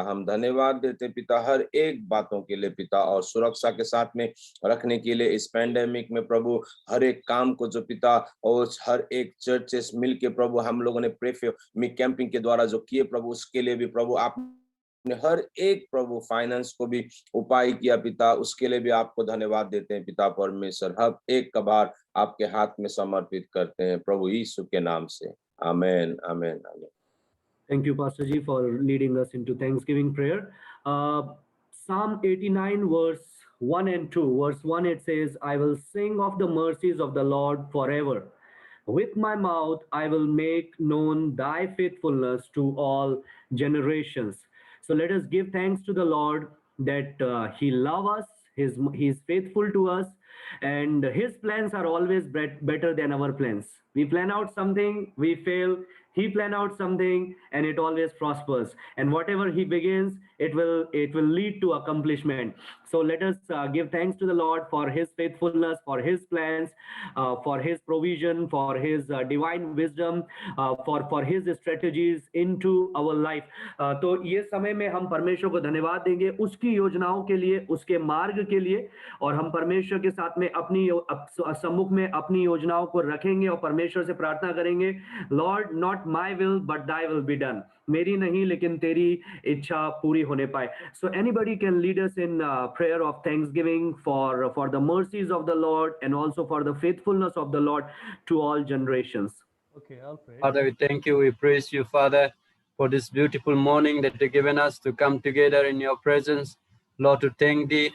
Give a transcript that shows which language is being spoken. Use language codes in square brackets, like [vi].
[hi] हम धन्यवाद देते हैं पिता हर एक बातों के लिए पिता, और सुरक्षा के साथ में रखने के लिए इस पैंडेमिक में प्रभु हर एक काम को जो पिता, और हर एक चर्चेस मिलके प्रभु हम लोगों ने प्रेफर कैंपिंग के द्वारा जो किए प्रभु, उसके लिए भी प्रभु आपने हर एक प्रभु फाइनेंस को भी उपाय किया पिता, उसके लिए भी आपको धन्यवाद देते हैं पिता परमेश्वर. हर एक कबार आपके हाथ में समर्पित करते हैं प्रभु यीशु के नाम से. आमेन आमेन आमेन. [en] Thank you, Pastor Ji, for leading us into Thanksgiving prayer. Psalm 89, verse 1 and 2. Verse 1, it says, I will sing of the mercies of the Lord forever. With my mouth, I will make known thy faithfulness to all generations. So let us give thanks to the Lord that he loves us, he is faithful to us, and his plans are always better than our plans. We plan out something, we fail. He plan out something and it always prospers, and whatever he begins, it will lead to accomplishment. So let us give thanks to the Lord for his faithfulness, for his plans, for his provision, for his divine wisdom, for his strategies into our life. [hi] तो ये समय में हम परमेश्वर को धन्यवाद देंगे उसकी योजनाओं के लिए, उसके मार्ग के लिए, और हम परमेश्वर के साथ में अपनी सम्मुख में अपनी योजनाओं को रखेंगे और परमेश्वर से प्रार्थना करेंगे, [en] Lord not my will but thy will be done. [hi] मेरी नहीं लेकिन तेरी इच्छा पूरी होने पाए. [en] So anybody can lead us in prayer of thanksgiving for the mercies of the Lord and also for the faithfulness of the Lord to all generations. Okay, I'll pray. Father, we thank you. We praise you, Father. for this beautiful morning that you've given us to come together in your presence. Lord, to thank thee.